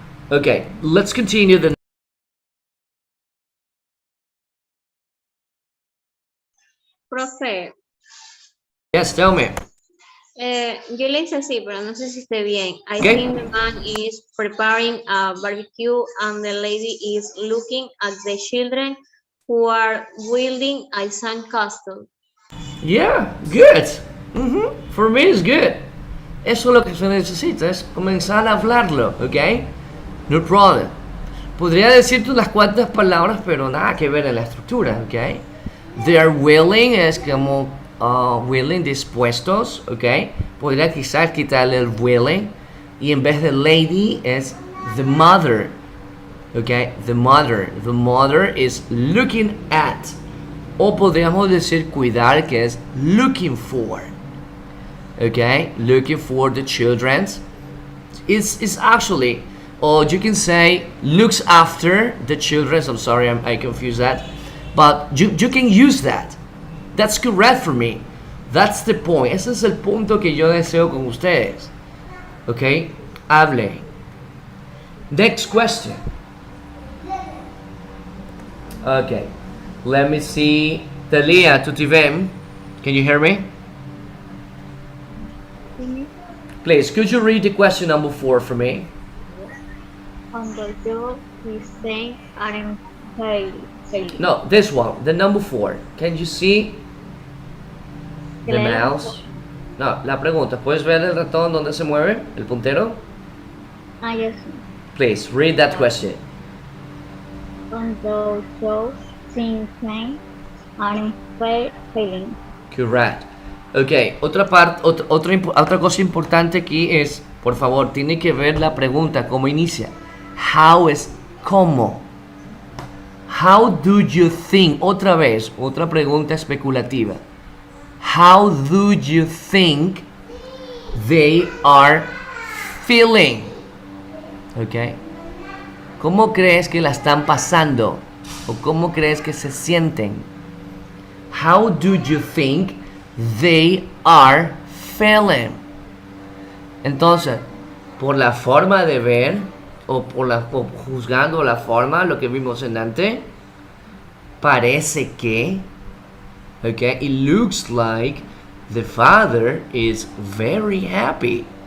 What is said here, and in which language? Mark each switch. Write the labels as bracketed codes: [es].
[en] Ok, let's continue the... [es] Profe, [en] Yes, tell me. [es] yo le hice así, pero no sé si esté bien. [en] I Okay. think the man is preparing a barbecue and the lady is looking at the children who are building a sandcastle. Yeah, good. For me it's good. [es] Eso es lo que se necesita, es comenzar a hablarlo, ¿ok? No problem. Podría decirte unas cuantas palabras, pero nada que ver en la estructura, ¿ok? They are willing es como willing, dispuestos, ¿ok? Podría quizás quitarle el willing y en vez de lady es the mother, ¿ok? [en] The mother. The mother is looking at. [es] O podríamos decir cuidar, que es looking for. [en] Okay, looking for the children's is actually, or you can say looks after the children's. I'm sorry, I confused that, but you can use that. That's correct for me. That's the point. [es] Ese es el punto que yo deseo con ustedes. [en] Okay, hable. Next question. Okay, let me see. Talia, tu tivem. Can you hear me? Please, could you read the question number 4 for me? On the job, his things aren't failing. No, this one, the number 4. Can you see the mouse? [es] No, la pregunta, ¿puedes ver el ratón donde se mueve? ¿El puntero? [en] Ah, yes. Please, read that question. On the job, his things aren't failing. Correct. [es] Ok, otra cosa importante aquí es, por favor, tiene que ver la pregunta, cómo inicia. [en] How es cómo. How do you think? [es] Otra vez, otra pregunta especulativa. [en] How do you think they are feeling? Ok. [es] ¿Cómo crees que la están pasando? ¿O cómo crees que se sienten? [en] How do you think they are feeling? [es] Entonces, por la forma de ver o juzgando la forma, lo que vimos en antes, parece que, okay, it looks like the father is very happy.